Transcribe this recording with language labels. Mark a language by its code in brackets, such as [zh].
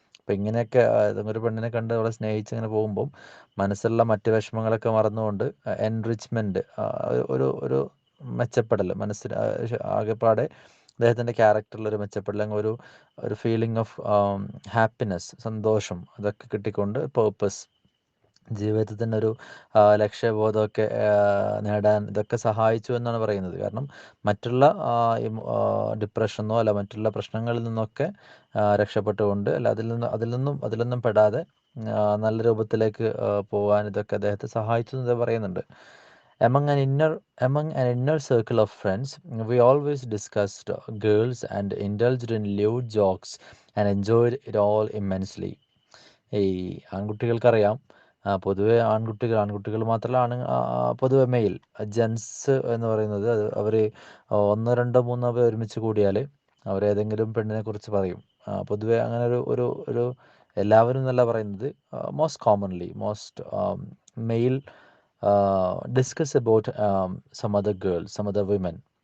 [ml] അപ്പം ഇങ്ങനെയൊക്കെ ഒരു പെണ്ണിനെ കണ്ട് അവളെ സ്നേഹിച്ച് ഇങ്ങനെ പോകുമ്പം മനസ്സിലുള്ള മറ്റ് വിഷമങ്ങളൊക്കെ മറന്നുകൊണ്ട് എൻറിച്ച്മെൻറ്റ്, ഒരു മെച്ചപ്പെടൽ, മനസ്സിന് ആകെപ്പാടെ അദ്ദേഹത്തിൻ്റെ ക്യാരക്ടറിലൊരു മെച്ചപ്പെടൽ, അങ്ങനെ ഒരു ഫീലിംഗ് ഓഫ് ഹാപ്പിനെസ്, സന്തോഷം, അതൊക്കെ കിട്ടിക്കൊണ്ട് പേർപ്പസ്, ജീവിതത്തിൻ്റെ ഒരു ലക്ഷ്യബോധമൊക്കെ നേടാൻ ഇതൊക്കെ സഹായിച്ചു എന്നാണ് പറയുന്നത്. കാരണം മറ്റുള്ള ഡിപ്രഷനോ അല്ല മറ്റുള്ള പ്രശ്നങ്ങളിൽ നിന്നൊക്കെ രക്ഷപ്പെട്ടുകൊണ്ട്, അല്ല അതിലൊന്നും പെടാതെ നല്ല രൂപത്തിലേക്ക് പോകാൻ ഇതൊക്കെ അദ്ദേഹത്തെ സഹായിച്ചു എന്ന് പറയുന്നുണ്ട്. [en] Among an inner circle of friends, we always discussed girls and indulged in lewd jokes and enjoyed it all immensely. [ml] ഈ ആൺകുട്ടികൾക്കറിയാം, പൊതുവെ ആൺകുട്ടികൾ മാത്രമല്ല, പൊതുവെ മെയിൽ ജെൻസ് എന്ന് പറയുന്നത് അവർ ഒന്നോ രണ്ടോ മൂന്നോ പേർ ഒരുമിച്ച് കൂടിയാൽ അവരേതെങ്കിലും പെണ്ണിനെ കുറിച്ച് പറയും. പൊതുവെ അങ്ങനെ ഒരു എല്ലാവരും എന്നല്ല പറയുന്നത്, [en] Most male discuss about some other women.